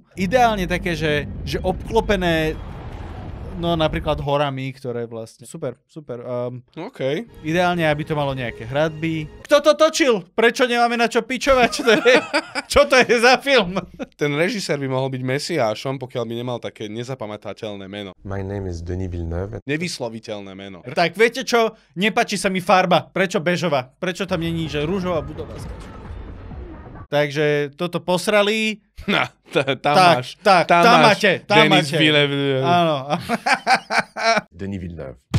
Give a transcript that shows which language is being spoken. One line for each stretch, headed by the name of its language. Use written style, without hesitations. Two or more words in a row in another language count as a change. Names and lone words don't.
Slovak: Ideálne také, že obklopené, no napríklad horami, ktoré vlastne... Super. OK. Ideálne, aby to malo nejaké hradby. Kto to točil? Prečo nemáme na čo pičovať? Čo to je za film? Ten režisér by mohol byť mesiášom, pokiaľ by nemal také nezapamätateľné meno.
English: My name is Denis Villeneuve.
Slovak: Nevysloviteľné meno. Tak viete čo? Nepáči sa mi farba. Prečo bežová? Prečo tam není, že rúžová budova? Takže toto posrali. Tam máš. Tam máte. Denis Villeneuve. Áno. Denis Villeneuve.